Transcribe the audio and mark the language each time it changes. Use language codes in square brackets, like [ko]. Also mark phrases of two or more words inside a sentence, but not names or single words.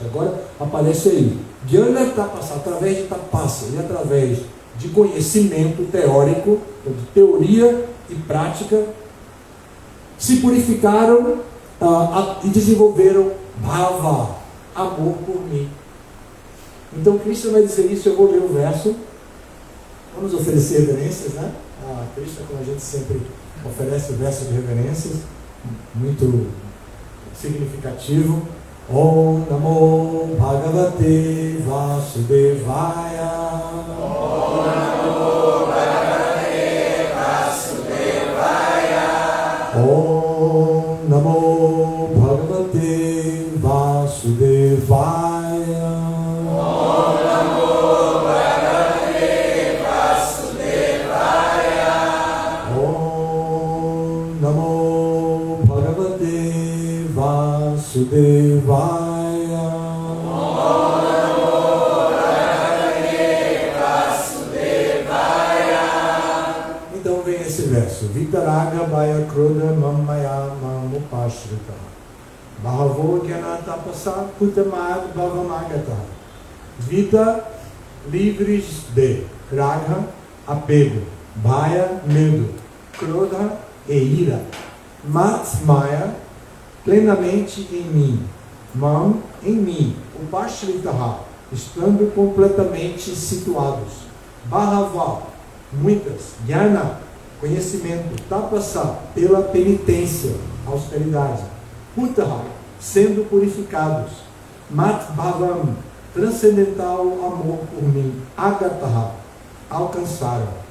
[pt] Agora aparece aí: [sa] ज्ञान तपसा, [pt] através de tapasya e através de conhecimento teórico, de teoria e prática, se purificaram e desenvolveram bhava, amor por mim. Então Krishna vai dizer isso. Eu vou ler o verso. Vamos oferecer reverências, né? A Krishna, como a gente sempre oferece o verso de reverências, muito significativo. [sa] ॐ नमो भगवते वासुदेवाय. ॐ नमो भगवते वासुदेवाय. ॐ नमो भगवते वासुदेवाय. ॐ नमो भगवते वासुदेवाय. ॐ नमो भगवते वासुदेवाय. [pt] Então vem esse verso: [sa] वीतराग भय क्रोधा मन्मया मामुपाश्रिता बहवो ज्ञान तपसा पूता मद्भावमागताः. [pt] Vida, livres de Raga, apego, Bhaya, medo, Krodha e ira, Matmaya, plenamente em mim, Mam, em mim, Upashritaha, estando completamente situados, Bhava, muitas, Gyana, conhecimento, Tapasa, pela penitência, austeridade, Putaha, sendo purificados, Matbhavam, transcendental amor por mim, Agataha, alcançaram.